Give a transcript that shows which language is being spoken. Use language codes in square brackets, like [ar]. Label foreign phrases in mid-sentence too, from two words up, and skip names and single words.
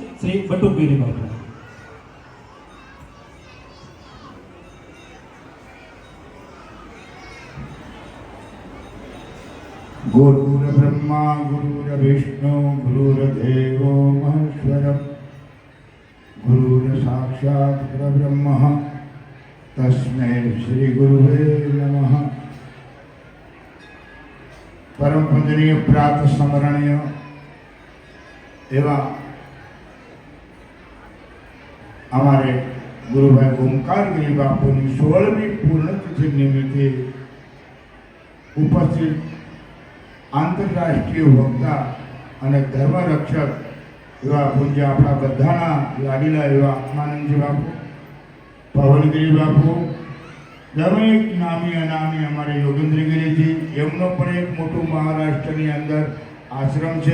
[gu] શ્રી બટુકગીરી બાપુ. [sa] गुरुर्ब्रह्मा गुरुर्विष्णु गुरुर्देवो महेश्वरः गुरुर्साक्षात् परब्रह्म तस्मै श्री गुरुवे नमः. [hi] परम पूजनीय प्रात स्मरणीय एवं हमारे गुरुभाई ओंकारगिरी बापूनी 16મી [gu] પૂર્ણતિથિ નિમિત્તે ઉપસ્થિત આંતરરાષ્ટ્રીય વક્તા અને ધર્મરક્ષક એવા પૂજ્ય આપણા બધાના લાડીલા એવા આત્માનંદજી બાપુ, પવનગીરી બાપુ, દરેક નામી અનામી અમારે યોગેન્દ્રગીરીજી, એમનો પણ એક મોટું મહારાષ્ટ્રની અંદર આશ્રમ છે.